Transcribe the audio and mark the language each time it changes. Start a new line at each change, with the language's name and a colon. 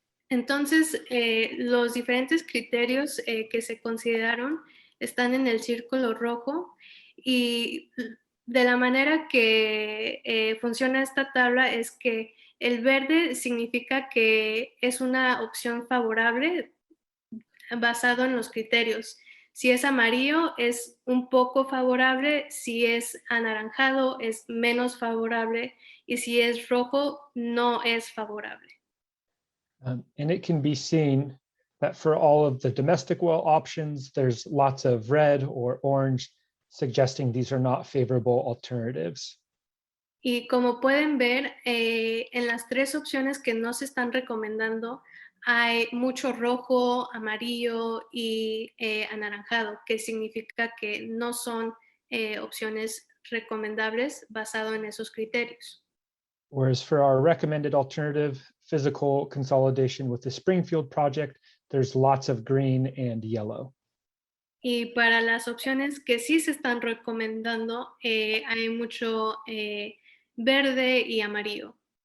Spanish: Entonces, los diferentes criterios que se consideraron están en el círculo rojo y de la manera que funciona esta tabla es que el verde significa que es una opción favorable basado en los criterios. Si es amarillo, es un poco favorable. Si es anaranjado, es menos favorable. Y si es rojo, no es favorable.
English: And it can be seen that for all of the domestic well options, there's lots of red or orange, suggesting these are not favorable alternatives.
Spanish: Y como pueden ver, en las tres opciones que no se están recomendando, hay mucho rojo, amarillo y anaranjado, que significa que no son opciones recomendables basado en esos criterios.
English: Whereas for our recommended alternative, physical consolidation with the Springfield project, there's lots of green and yellow.
Spanish: Y para las opciones que sí se están recomendando, hay mucho verde y amarillo.